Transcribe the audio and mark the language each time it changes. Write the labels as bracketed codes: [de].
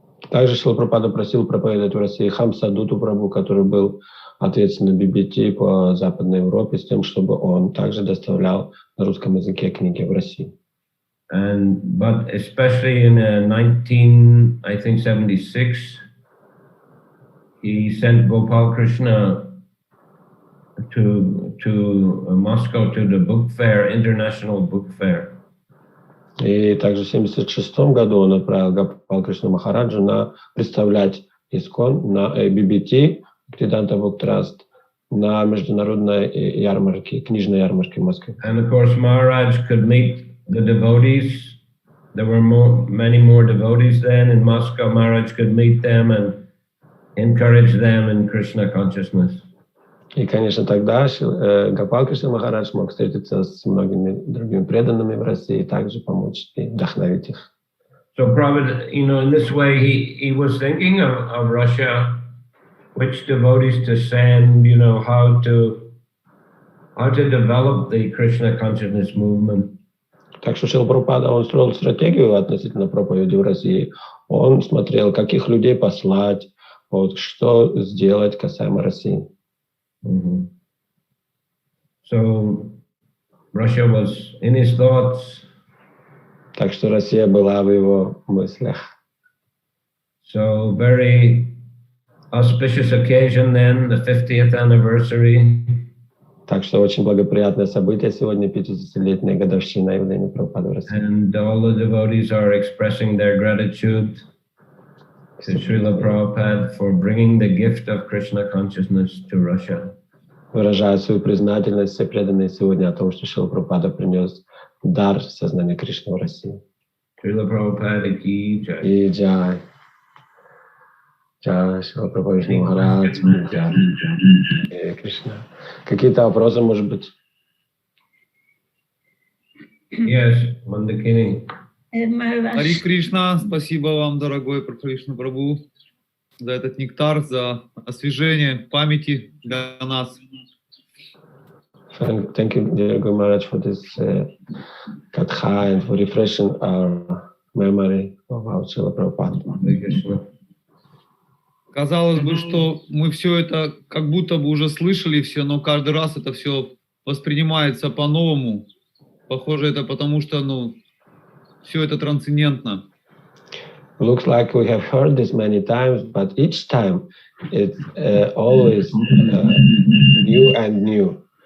[ru] Также Шрила Прабхупада просил проповедовать в России Хамсадуту Прабху, который был ответственным BBT по Западной Европе, с тем, чтобы он также доставлял на русском языке книги в Россию. [en] But especially in 1976, he sent Gopal Krishna to Moscow to the book fair, international book fair. [ru] И также в 1976 году он отправил Гопал Кришну Махараджа представлять ИСККОН на BBT, Бхактивиданта Book Trust, на международной ярмарке, книжной ярмарке в Москве. [en] And of course, Maharaj could meet the devotees. There were many more devotees then in Moscow. Maharaj could meet them and encourage them in Krishna consciousness. [ru] И, конечно, тогда Гопал Кришна Махарадж мог встретиться с многими другими преданными в России и также помочь и вдохновить их. [en] So Prabhupada, in this way, he was thinking of Russia, which devotees to send, how to develop the Krishna consciousness movement. [ru] Так что Шрила Прабхупада, он строил стратегию относительно проповеди в России. Он смотрел, каких людей послать, что сделать касаемо России. Mm-hmm. [en] So Russia was in his thoughts. [ru] Так что Россия была в его мыслях. [en] So very auspicious occasion then, the 50th anniversary. [ru] Так что очень благоприятное событие сегодня, 50-летняя годовщина явления Прабхупады в России. [en] And all the devotees are expressing their gratitude to Srila Prabhupada for bringing the gift of Krishna consciousness to Russia. [ru] Выражаю свою признательность, все преданные сегодня о том, что Шрила Прабхупада принес дар сознания Кришны в Россию. [hi] Srila Prabhupada ki jai. [ru] И джай. Джай, Шрила Прабхупада Махарадж, джай. Кришна. Какие-то вопросы, может быть? [en] Yes, Mandakini. [ru] Хари Кришна, спасибо вам, дорогой Кришна Прабху, за этот нектар, за освежение памяти для нас. [en] Thank you, dear Guru Maharaj, for this katha and for refreshing our memory of our Srila Prabhupada. [ru] Казалось бы, что мы все это как будто бы уже слышали все, но каждый раз это все воспринимается по-новому. Похоже, это потому что, все это трансцендентно. [en] Looks like we have heard this many times, but each time it's always new and new.